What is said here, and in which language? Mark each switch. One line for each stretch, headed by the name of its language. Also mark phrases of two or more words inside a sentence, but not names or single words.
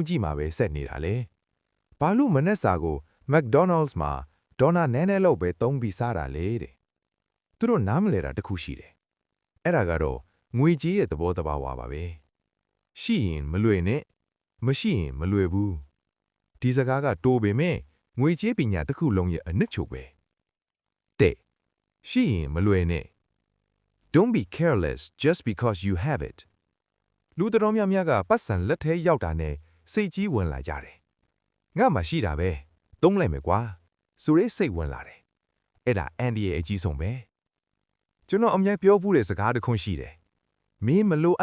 Burmese: ကြီးမှာပဲဆက်နေတာလဲဘာလို့မနက်စာကို McDonald's မှာဒေါ်နာနည်းနည်းလောက်ပဲသုံးပြီးစားတာလေတဲ့သူတို့နားမလဲတာတခုရှိတယ်အဲ့ဒါကတော့ငွေကြေးရဲ့သဘောတဘာဝပါပဲရှိရင်မလွယ်နဲ့မရှိရင်မလွယ်ဘူးဒီစကားကတိုးပေမဲ့ငွေကြေးပညာတစ်ခုလုံးရဲ့အနစ်ချုပ်ပဲတဲ့ရှိရင်မလွယ်နဲ့
English: Don't be careless just because you have it.
Burmese: လူတော်များများကပတ်စံလက်ထဲရောက်တာနဲ့စိတ်ကြီးဝင်လာကြတယ်။ငါမှရှိတာပဲ။သုံးလိုက်မယ်ကွာ။ဆိုရဲစိတ်ဝင်လာတယ်။အဲ့ဒါအန်ဒီရဲ့အကြီးဆုံးပဲ။ကျွန်တော်အမြဲပြောဘူးတဲ့စကားတစ်ခုရှိတယ်။မင်းမလိုအ